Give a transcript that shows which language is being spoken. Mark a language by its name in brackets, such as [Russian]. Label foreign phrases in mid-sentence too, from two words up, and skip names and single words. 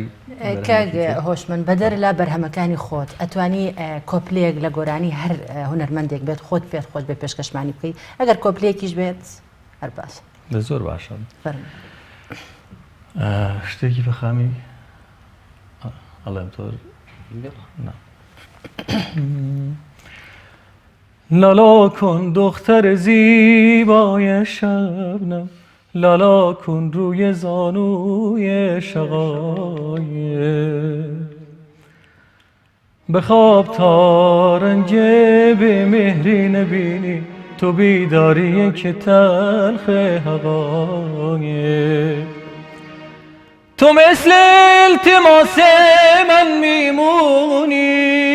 [Central Kurdish] کاگ هۆشمەند بەدەر لە بەرهەمەکانی خۆت ئەتوانی کۆپلەیەک لە گۆرانی هەر هونەرمەندێک بێت خۆت پێت خۆت بێ پێشکەشمانی بکەی ئەگەر کۆپلەیەکیش بێت هەر باشە زۆر باشە شتێکی بەخامی ئەڵێم تۆر [Persian] لالا کن دختر زیبای شبنم لالا کن روی زانوی شقایق بخواب تا رنج به مهری نبینی تو بیداری که تلخ حقایق تو مثل التماس من میمونی